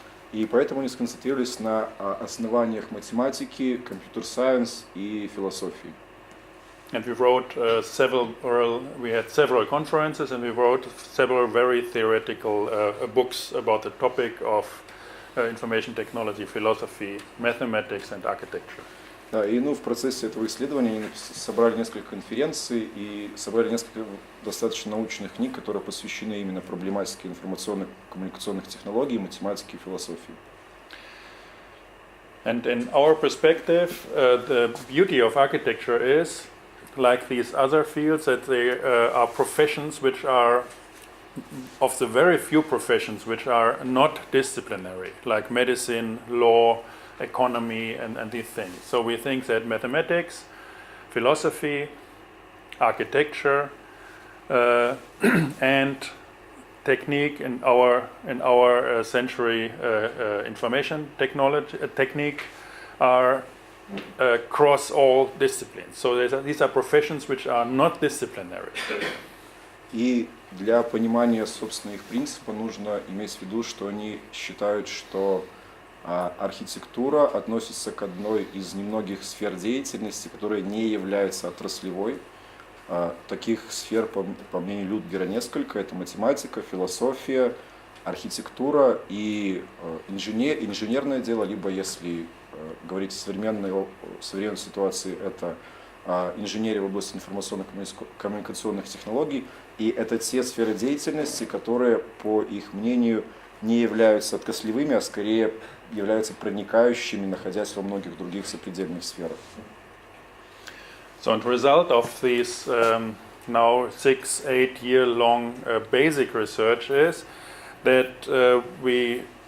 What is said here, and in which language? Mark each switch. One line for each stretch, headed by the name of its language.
Russian: И поэтому они сконцентрировались на основаниях математики, компьютер-сайенс и философии.
English: And we wrote we had several conferences, and we wrote several very theoretical books about the topic of information technology, philosophy, mathematics, and architecture.
Russian: Да, и в процессе этого исследования они собрали несколько конференций и собрали несколько достаточно научных книг, которые посвящены именно проблематике информационных коммуникационных технологий, математики и философии.
English: And in our perspective, the beauty of architecture is, like these other fields, that they are professions which are of the very few professions which are not disciplinary, like medicine, law, economy, and these things. So we think that mathematics, philosophy, architecture, and technique in our century information technique are cross all disciplines. So these are professions which are not disciplinary.
Russian: И для понимания, собственно, их принципа нужно иметь в виду, что они считают, что архитектура относится к одной из немногих сфер деятельности, которая не является отраслевой. Таких сфер, по мнению Людгера, несколько. Это математика, философия, архитектура и инженерное дело, либо, если говорить о современной ситуации, это инженерия в области информационно-коммуникационных технологий. И это те сферы деятельности, которые, по их мнению, не являются отраслевыми, а скорее являются проникающими, находясь во многих других сопредельных сферах.
English: So, the result of this now 6-8 year long basic research is that we